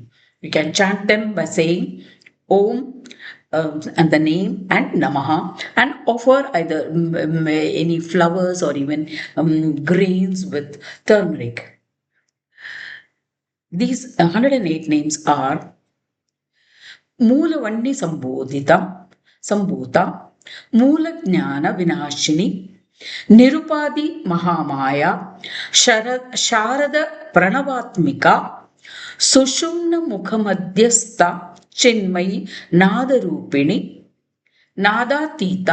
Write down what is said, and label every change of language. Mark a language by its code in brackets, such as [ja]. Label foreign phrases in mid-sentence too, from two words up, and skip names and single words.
[en] You can chant them by saying Om and the name and Namaha, and offer either any flowers or even grains with turmeric. These 108 names are [sa] ಮೂಲವನ್ನಿ ಸಂಭೂತ ಮೂಲ ಜ್ಞಾನ ವಿನಾಶಿನಿ ನಿರುಪಾದಿ ಮಹಾಮಾಯ ಶಾರದ ಪ್ರಣವಾತ್ಮಿಕ ಸುಷುಮ್ನ ಮುಖಮಧ್ಯಸ್ಥ ಚಿನ್ಮಯಿ ನಾದರೂಪಿಣಿ ನಾದಾತೀತ